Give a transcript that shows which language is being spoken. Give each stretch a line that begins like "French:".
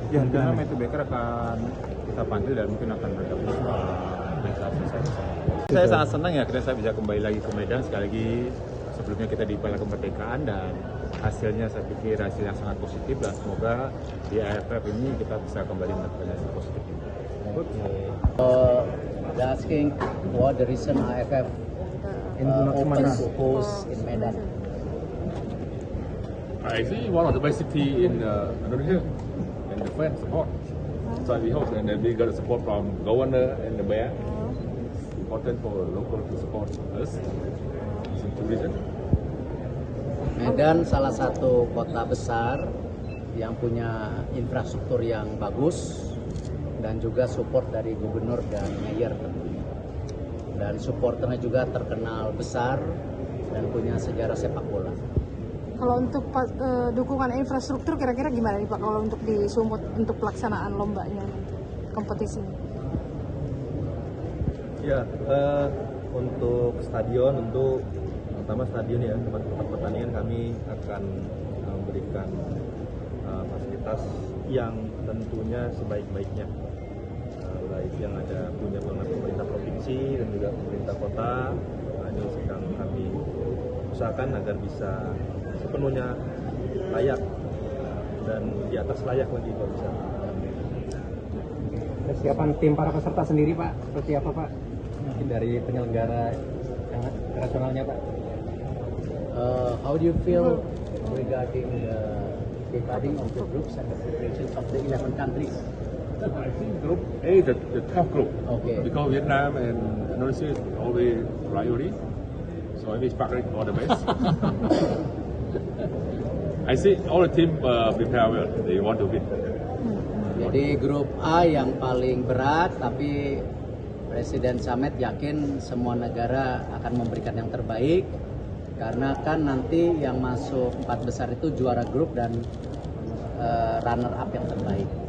Indonesian: Ya, karena Matthew Baker akan kita panggil dan mungkin akan bergabung sama organisasi saya. Saya sangat senang ya akhirnya saya bisa kembali lagi ke Medan sekali lagi sebelumnya kita di Piala Kemerdekaan dan hasilnya saya pikir hasil yang sangat positif dan semoga di AFF ini kita bisa kembali mendapatkan hasil positif ini.
English: They're asking what the reason AFF open to host in Medan. I see one of the best city in Indonesia and the fans support. So we hope and then we got support from governor and the mayor. It's important for local to support us in tourism.
Indonesian: Medan salah satu kota besar yang punya infrastruktur yang bagus dan juga support dari gubernur dan mayor tentunya. Dan supporternya juga terkenal besar dan punya sejarah sepak bola. Kalau untuk dukungan infrastruktur kira-kira gimana nih Pak kalau untuk di Sumut untuk pelaksanaan lombanya kompetisi? Ya, untuk stadion tentu pertama stadion ya tempat pertandingan kami akan memberikan fasilitas yang tentunya sebaik-baiknya. Baik yang ada punya pemerintah provinsi dan juga pemerintah kota. Nah, ini sedang kami usahakan agar bisa sepenuhnya layak dan di atas layak lagi kalau bisa. Persiapan tim para peserta sendiri Pak, seperti apa Pak? Mungkin dari penyelenggara yang internasionalnya Pak.
English: How do you feel regarding the dividing of the groups and the preparations of the 11 countries? I think Group A is the tough group. Okay. Because Vietnam and Indonesia is always rivalry. So I wish Pak all the best. I see all the team prepare well. They want to win.
Indonesian: Jadi grup A yang paling berat, tapi Presiden Samet yakin semua negara akan memberikan yang terbaik karena kan nanti yang masuk 4 besar itu juara grup dan runner up yang terbaik.